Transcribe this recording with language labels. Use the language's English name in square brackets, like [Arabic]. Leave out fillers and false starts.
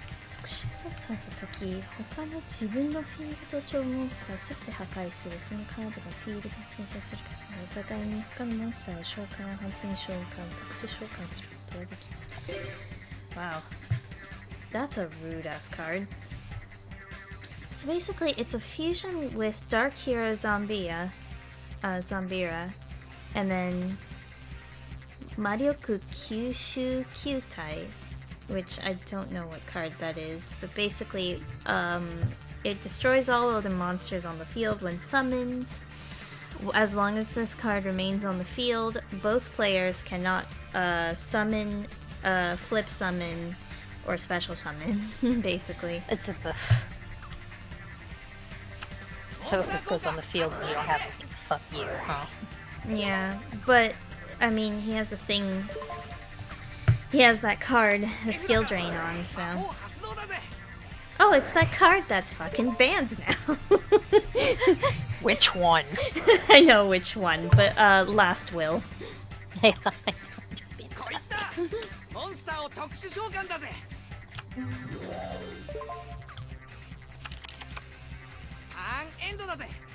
[Japanese] 特殊操作された時、他の自分のフィールド上モンスターをすべて破壊する。そのカードがフィールド存在するから、お互いに他のモンスターを召喚、反転召喚、特殊召喚することができる。 [English] Wow. That's a rude ass card. So basically, it's a fusion with Dark Hero Zombira, and then Marioku Kyushu Kyutai, which I don't know what card that is, but basically, it destroys all of the monsters on the field when summoned. As long as this card remains on the field, both players cannot summon, flip summon, or special summon, basically. it's a buff. So if this goes on the field and you don't have anything, fuck you, huh? Yeah, but I mean, he has a thing. He has that card, the skill drain on, so. [Japanese] 発動だぜ [English] Oh, it's that card that's fucking banned now. Which one? I know which one, but Last Will. I'm just being [Japanese] こいつ [English] sassy. [Japanese] だモンスターを特殊召喚だぜターンエンドだぜ